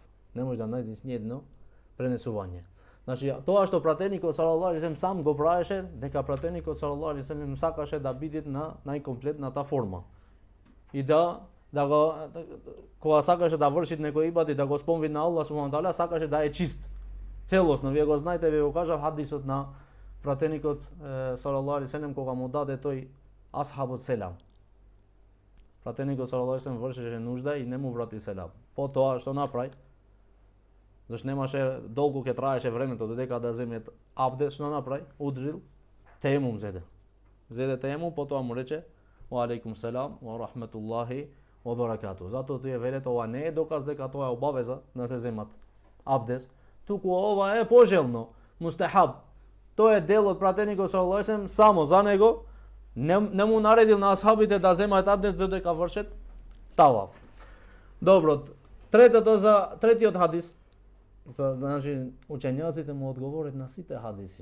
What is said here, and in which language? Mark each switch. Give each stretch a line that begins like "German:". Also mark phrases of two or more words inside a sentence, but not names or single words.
Macedonian: Не може да најдеш ниедно пренесување. Значи, тоа што пратеникот
Arabic: صلى الله عليه وسلم
Macedonian: сам го правеше, дека пратеникот
Arabic: صلى الله عليه وسلم
Macedonian: сакаше да биде на најкомплетната форма. И кога сакаше да врши некој ибадет, да го спомни на
Arabic: الله سبحانه تعالى,
Macedonian: сакаше да е чист. Целосно, вие го знаете, вие го кажав хадисот на пратеникот
Arabic: صلى الله عليه وسلم
Macedonian: кога му даде тој асхабот селам. Пратеникот
Arabic: صلى الله عليه وسلم
Macedonian: вршеше нужда и не му врати селам. Потоа што направи? Зашто немаше долго ќе траеше времето додека да земе абдес, што направи? Удрил, теемум зеде. Зеде теемум, потоа му рече
Arabic: وعليكم السلام ورحمة الله وبركاته.
Macedonian: Затоа тие велат ова не е доказ дека тоа е обавеза да се земат абдес, туку ова е пожелно, мустахаб. Тоа е дел од пратеникот
Arabic: صلى الله عليه وسلم
Macedonian: само за него, не му наредил на асхабите да земаат абдес додека вршат таваф. Добро, третиот хадис, значи учењаците му одговорат на сите хадиси.